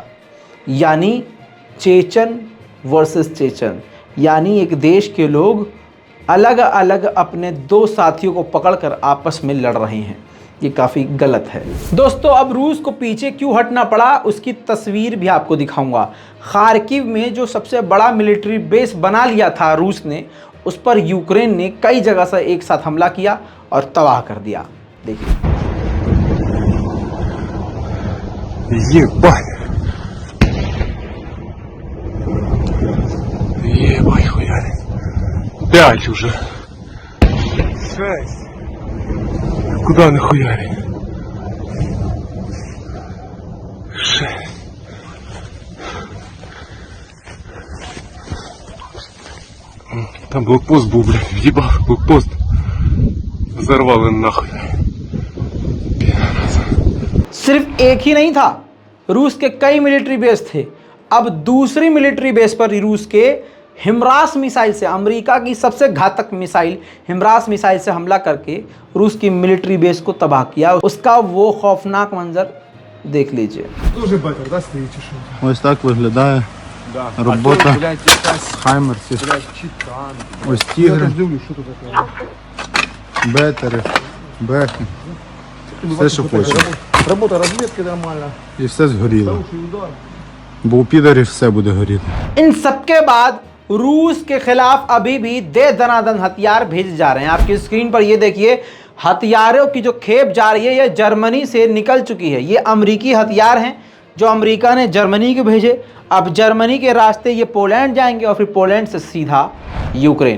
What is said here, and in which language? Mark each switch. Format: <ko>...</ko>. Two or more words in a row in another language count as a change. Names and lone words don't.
<hi>यानी चेचन वर्सेस चेचन, यानी एक देश के लोग अलग अलग अपने 2 साथियों को पकड़कर आपस में लड़ रहे हैं। ये काफ़ी गलत है। दोस्तों अब रूस को पीछे क्यों हटना पड़ा उसकी तस्वीर भी आपको दिखाऊंगा। खार्किव में जो सबसे बड़ा</hi> <en>military base</en> <hi>बना लिया था रूस ने, उस पर यूक्रेन ने कई जगह से एक साथ हमला किया और तबाह कर दिया। देखिए</hi> <ru>Ебать хуяри. 5 уже. 6. Куда нахуяри? 6. Там блокпост был, блядь, въебал блокпост. Взорвало нахуй.</ru> <hi>सिर्फ एक ही नहीं था, रूस के कई</hi> <en>military base</en> <hi>थे। अब दूसरी</hi> <en>military base</en> <hi>पर रूस के हिमरास मिसाइल से, अमेरिका की सबसे घातक मिसाइल हिमरास मिसाइल से हमला करके रूस की</hi> <en>military base</en> <hi>को तबाह किया। उसका वो खौफनाक मंजर देख लीजिए।</hi> <uk>Ось так виглядає робота хаймерсів. Ось тігри, бетери, бехи. Все, що хочеш.</uk> <ru>Работа разведки нормально.</ru> <uk>І все згоріло. Бо у підарів все буде горіти.</uk> <hi>इन सबके बाद रूस के खिलाफ अभी भी दे दनादन हथियार भेजे जा रहे हैं। आपकी स्क्रीन पर ये देखिए, हथियारों की जो खेप जा रही है ये जर्मनी से निकल चुकी है। ये अमेरिकी हथियार हैं जो अमेरिका ने जर्मनी को भेजे। अब जर्मनी के रास्ते ये पोलैंड जाएंगे और फिर पोलैंड से सीधा यूक्रेन।</hi>